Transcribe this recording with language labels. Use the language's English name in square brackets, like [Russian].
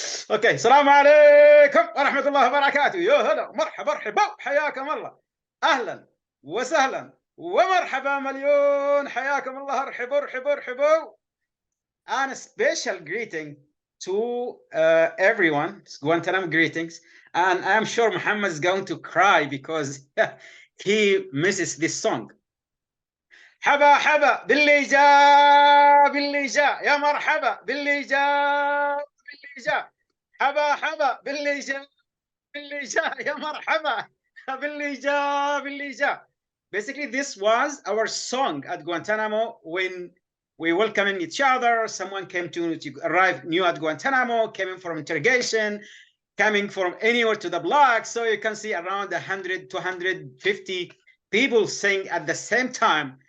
[Arabic] اوكي السلام عليكم ورحمة الله وبركاته. يا هلا مرحبا مرحبا حياكم الله. اهلا وسهلا ومرحبا مليون. حياكم الله. ارحبوا ارحبوا ارحبوا. [English] And a special greeting to everyone. Guantanamo greetings. And I'm sure Muhammad is going to cry because he misses this song. [Arabic] حبا حبا باللي جاء باللي جاء يا مرحبا باللي جاء باللي جاء. حبا حبا باللي جاء باللي جاء يا مرحبا باللي جاء باللي جاء. [English] Basically, this was our song at Guantanamo when we welcoming each other. Someone came to arrive new at Guantanamo, came in from interrogation, coming from anywhere to the block. So you can see around 100 to 150 people sing at the same time.